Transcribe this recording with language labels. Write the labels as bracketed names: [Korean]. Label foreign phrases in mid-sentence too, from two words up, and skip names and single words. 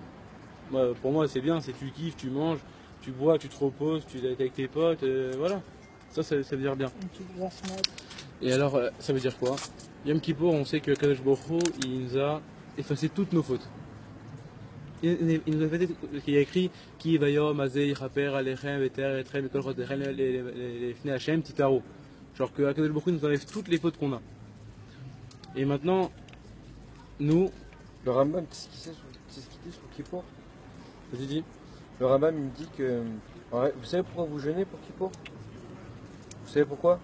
[French] Pour moi, c'est bien, c'est tu kiffes, tu manges, tu bois, tu te reposes, tu es avec tes potes, voilà. Ça veut dire bien. Et alors, ça veut dire quoi? Yom Kippour, on sait que Kadosh Baruch Hu, il nous a effacé toutes nos fautes. Il nous a fait, il y a écrit [Hebrew] כי ביום הזה יכפר עליכם לטהר אתכם מכל חטאתיכם לפני השם תטהרו. [French] Genre que Akadosh Baruch Hu nous enlève toutes les fautes qu'on a. Et maintenant, nous, Le Rambam, c'est ce qu'il dit sur Kippour. Vas-y, dis. Le Rambam, il me dit que. Vous savez pourquoi vous jeûnez pour Kippour? Vous savez pourquoi?